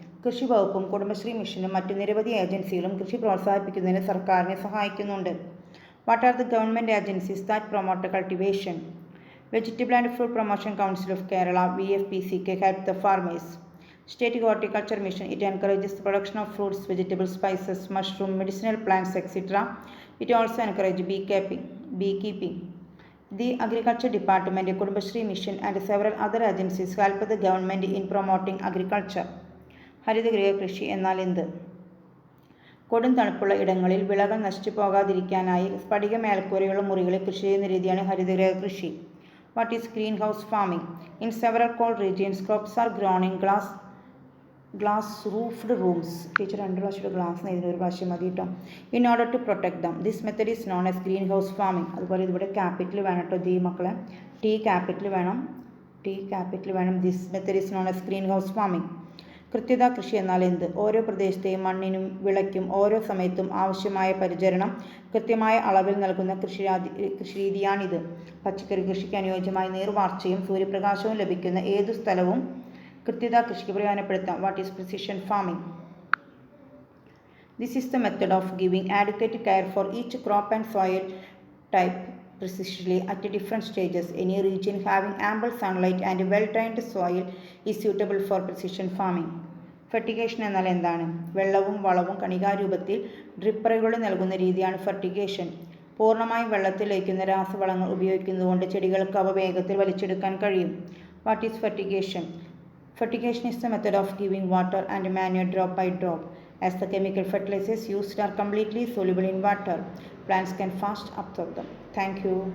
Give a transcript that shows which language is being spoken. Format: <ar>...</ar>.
<ml>കൃഷി വകുപ്പും കുടുംബശ്രീ മിഷനും മറ്റു നിരവധി ഏജൻസികളും കൃഷി പ്രോത്സാഹിപ്പിക്കുന്നതിന് സർക്കാരിനെ സഹായിക്കുന്നുണ്ട്.</ml> <en>What are the government agencies that promote cultivation? Vegetable and fruit promotion council of Kerala (VFPCK) help the farmers. State Horticulture Mission, it encourages the production of fruits, vegetables, spices, mushroom, medicinal plants, etc. It also encourages beekeeping. The Agriculture Department, Kudumbashree Mission and several other agencies help the government in promoting agriculture.</en> <ml>ഹരിതഗൃഹ കൃഷി എന്നാൽ എന്ത്? കൊടും തണുപ്പുള്ള ഇടങ്ങളിൽ വിളകൾ നശിച്ചു പോകാതിരിക്കാനായി സ്ഫടിക മേൽക്കൂരയുള്ള മുറികളിൽ കൃഷി ചെയ്യുന്ന രീതിയാണ് ഹരിതഗൃഹ കൃഷി.</ml> <en>What is green house farming? In several cold regions crops are grown in glass roofed rooms.</en> <ml>Teacher 2 പ്രാവശ്യം ഗ്ലാസ് എഴുതുന്ന ഒരു പ്രാവശ്യം മതി കേട്ടോ.</ml> <en>In order to protect them this method is known as green house farming.</en> <ml>അതുപോലെ ഇതിവിടെ ക്യാപിറ്റൽ വേണം കേട്ടോ. ദി മക്കളെ ടി ക്യാപിറ്റൽ വേണം.</ml> <en>This method is known as green house farming.</en> <ml>കൃത്യത കൃഷി എന്നാൽ എന്ത്? ഓരോ പ്രദേശത്തെയും മണ്ണിനും വിളയ്ക്കും ഓരോ സമയത്തും ആവശ്യമായ പരിചരണം കൃത്യമായ അളവിൽ നൽകുന്ന കൃഷിരീതിയാണിത്. പച്ചക്കറി കൃഷിക്ക് അനുയോജ്യമായ നീർവാർച്ചയും സൂര്യപ്രകാശവും ലഭിക്കുന്ന ഏതു സ്ഥലവും കൃത്യത കൃഷിക്ക് പ്രയോജനപ്പെടുത്താം.</ml> <en>What is precision farming? This is the method of giving adequate care for each crop and soil type precisely at different stages. Any region having ample sunlight and well-drained soil is suitable for precision farming.</en> <ml>Fertigation എന്നാൽ എന്താണ്? വെള്ളവും വളവും കണികാരൂപത്തിൽ ഡ്രിപ്പറുകൾ നൽകുന്ന രീതിയാണ് fertigation. പൂർണ്ണമായും വെള്ളത്തിൽ ലയിക്കുന്ന രാസവളങ്ങൾ ഉപയോഗിക്കുന്നതുകൊണ്ട് ചെടികൾക്ക് അവ വേഗത്തിൽ വലിച്ചെടുക്കാൻ കഴിയും.</ml> <en>What is fertigation? Fertigation is the method of giving water and manure drop by drop. As the chemical fertilizers used are completely soluble in water, plants can fast absorb them. Thank you.</en>